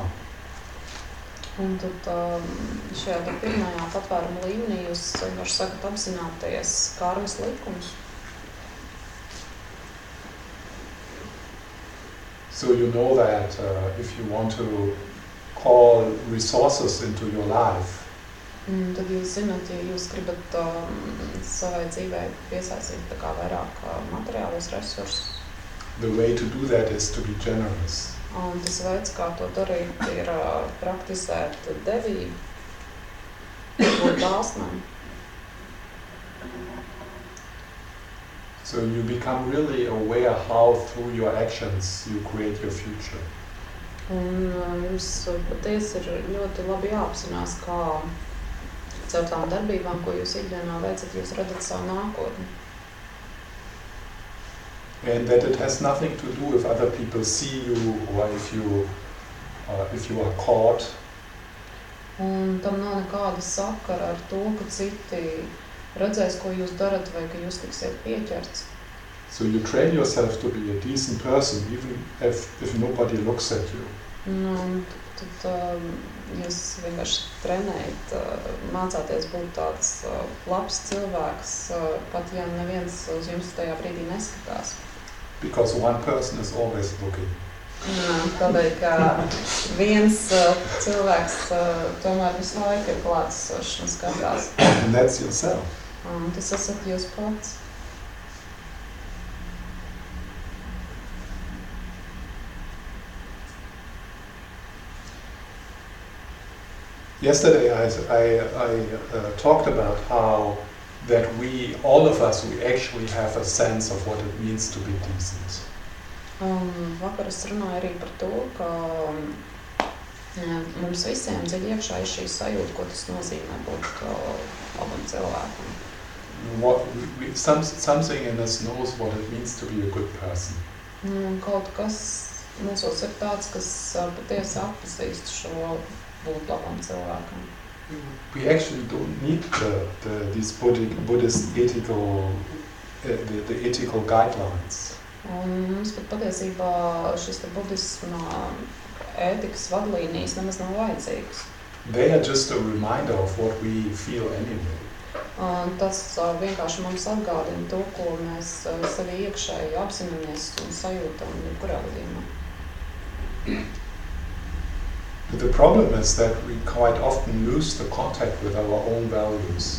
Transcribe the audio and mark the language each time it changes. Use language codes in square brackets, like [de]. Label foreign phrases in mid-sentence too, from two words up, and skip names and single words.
[lv] Un tad šajā pirmajā patvēruma līmenī jūs vienkārši sakat apzināties karmas likumus. [en] So you know that if you want to call resources into your life, [lv] tad jūs zināt, ja jūs gribat savai dzīvē piesaistīt tā kā vairāk materiālos resursus. [en] The way to do that is to be generous. [lv] Un tas veids, kā to darīt, ir praktizēt devību, būt dāsnam. [en] So you become really aware how through your actions you create your future. [lv] Un jums patiesi ir ļoti labi jāapzinās, kā caur tām darbībām, ko jūs ikdienā veicat, jūs redzat savu nākotni. [en] And that it has nothing to do if other people see you or if you are caught. [lv] Un tam nav nekāda sakara ar to, ka citi redzēs, ko jūs darat vai ka jūs tiksiet pieķerts. [en] So you train yourself to be a decent person even if nobody looks at you. [lv] Un tad jūs vienkārši trenējat, mācāties būt tāds labs cilvēks, pat ja neviens uz jums tajā brīdī neskatās. [en] Because one person is always looking. [lv] Tādēļ, ka viens cilvēks tomēr visu laiku ir klātesošs un skatās. [en] And that's yourself. [lv] Un tas esat jūs pats. [en] Yesterday I talked about how that all of us, we actually have a sense of what it means to be decent. [lv] Vakar es runāju arī par to, ka mums visiem dziļi iekšā ir šī sajūta, ko tas nozīmē būt labam cilvēkam. [en] Something in us knows what it means to be a good person. [lv] Kaut kas mūsos ir tāds, kas patiesi atpazīst šo būt labam cilvēkam. [en] We actually don't need these Buddhist ethical guidelines. [lv] Un mums pat patiesībā šis budisma ētikas vadlīnijas nemaz nav vajadzīgas. [en] They are just a reminder of what we feel anyway. [lv] Tas vienkārši mums atgādina to, ko mēs sevi iekšēji apzināmies un sajūtam jebkurā gadījumā. [en] But the problem is that we quite often lose the contact with our own values.